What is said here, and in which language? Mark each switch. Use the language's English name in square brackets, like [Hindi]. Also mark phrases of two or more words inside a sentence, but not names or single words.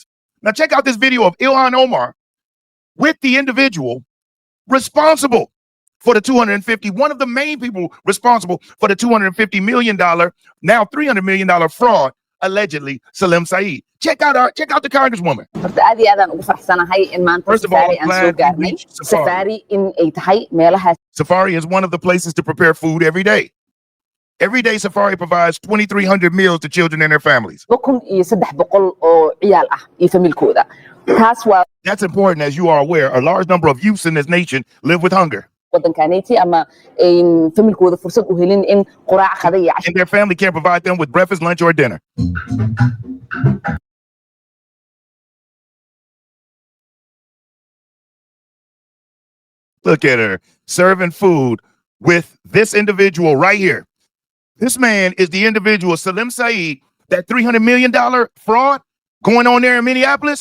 [English] Now, check out this video of Ilhan Omar with the individual responsible for the one of the main people responsible for the $250 million, now $300 million fraud, allegedly, Salim Saeed. Check out the congresswoman. [Somali] horta aad iyo aad aan ugu faraxsanahay in maanta [English] First of all, [Somali] Safari aan soo [English] glad we [Somali] gaarnay. [English] reached Safari. [Somali] Safari in ay tahay meelaha [English] Safari is one of the places to prepare food every day. Every day, Safari provides 2,300 meals to children and their families. [Somali] 2,300 oo ciyaal ah iyo familkooda. Taas waa [English] That's important, as you are aware. A large number of youths in this nation live with hunger, [Somali] wadankaneyti ama in familkooda fursad u helin in quraac qada iyo casho [English] and their family can't provide them with breakfast, lunch, or dinner. Look at her serving food with this individual right here. This man is the individual, Salim Saeed, that $300 million fraud going on there in Minneapolis.